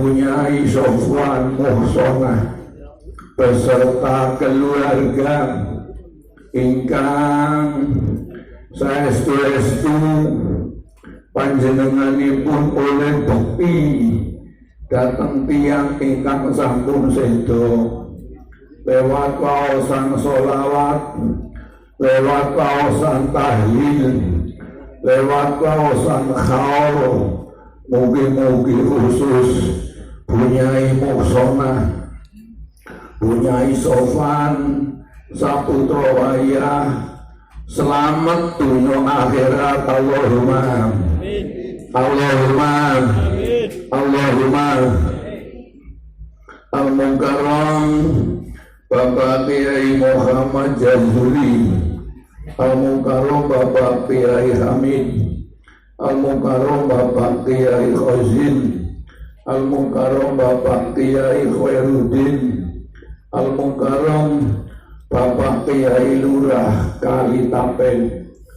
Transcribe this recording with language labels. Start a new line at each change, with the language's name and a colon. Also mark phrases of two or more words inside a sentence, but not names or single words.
Javanese: Nyai Sofwan Muhsonah beserta keluarga ingkang saestu-estu panjenenganipun oleh bukti dateng tiyang ingkang sampun sedo lewat waosan sholawat, lewat waosan tahlil, lewat waosan khaul. Mugi-mugi khusus Bunyai Muhsonah, Bunyai Sofwan Saputra Wayah selamat dunia akhirat.
Arabic: اللهم اللهم اللهم.
Javanese: Al-Mukarram Bapak Kiai Muhammad Jazuli, Al-Mukarram Bapak Kiai Hamid, Al-Mukarram Bapak Kiai Khazin, Al-Mukarram Bapak Kiai Khairuddin, Al-Mukarram Bapak Kiai Lurah Kali Tapen,